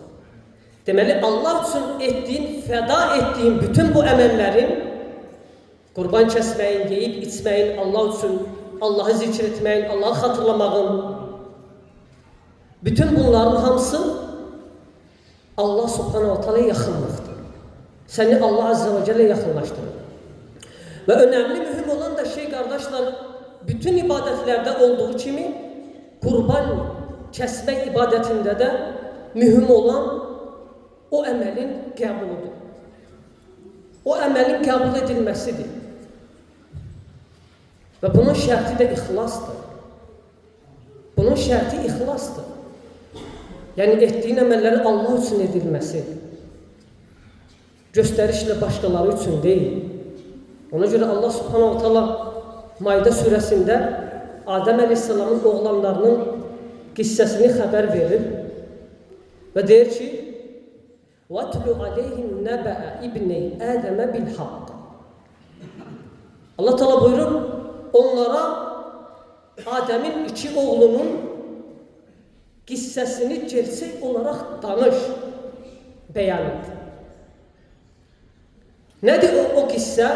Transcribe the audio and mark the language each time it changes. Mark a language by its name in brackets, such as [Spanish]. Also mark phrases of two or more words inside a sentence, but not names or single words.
[Azerbaijani] Deməli, Allah üçün etdiyin, fəda etdiyin bütün bu əməllərin, qurban kəsməyin, yeyib, içməyin, Allah üçün, Allahı zikr etməyin, Allahı xatırlamağın, bütün bunların hamısı Allah [Arabic] سبحانه وتعالى [Azerbaijani] yaxınlıqdır. Səni Allah [Arabic] عز وجل [Azerbaijani] yaxınlaşdırır. Və önemli, mühüm olan da şey qardaşlar, bütün ibadətlərdə olduğu kimi qurban kəsmək ibadətində də mühüm olan o əməlin qəbuludur. O əməlin qəbul edilməsidir. Və bunun şərti də ixlasdır. Bunun şərti ixlasdır. Yəni etdiyin əməlləri Allah üçün edilməsi, göstərişlə başqaları üçün deyil. Ona görə Allah [Arabic] سبحانه وتعالى [Azerbaijani] Maide surəsində Adəm əleyhissalamın oğlanlarının qissəsini xəbər verir və deyir ki, [Arabic] وَاتْلُ عَلَيْهِمْ نَبَأَ إِبْنِ آدَمَ بِالْحَقِّ [Azerbaijani] Allah Teala buyurur, onlara Adəmin iki oğlunun qissəsini gerçək olaraq danış, bəyan et. Nədir o qissə?